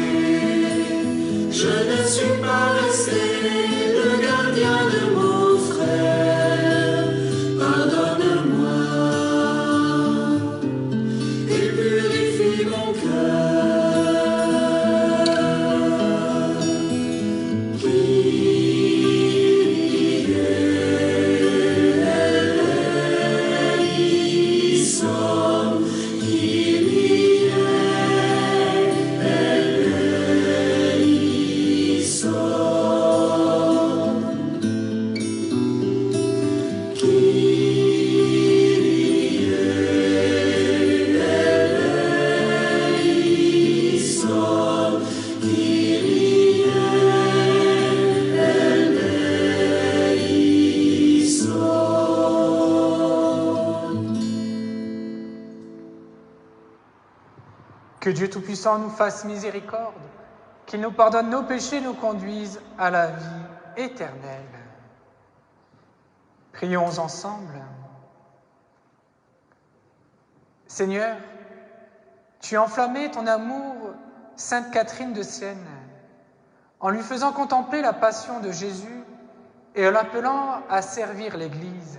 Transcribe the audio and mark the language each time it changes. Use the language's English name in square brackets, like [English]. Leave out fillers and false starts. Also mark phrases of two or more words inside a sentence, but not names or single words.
[French] Je ne suis pas resté le gardien de mon frère. Pardonne-moi et purifie mon cœur. [Greek] Κύριε ελέησον, Κύριε ελέησον, Κύριε ελέησον, Κύριε ελέησον. [French] Que Dieu Tout-Puissant nous fasse miséricorde, qu'il nous pardonne nos péchés et nous conduise à la vie éternelle. Prions ensemble. Seigneur, tu as enflammé ton amour Sainte Catherine de Sienne en lui faisant contempler la passion de Jésus et en l'appelant à servir l'Église.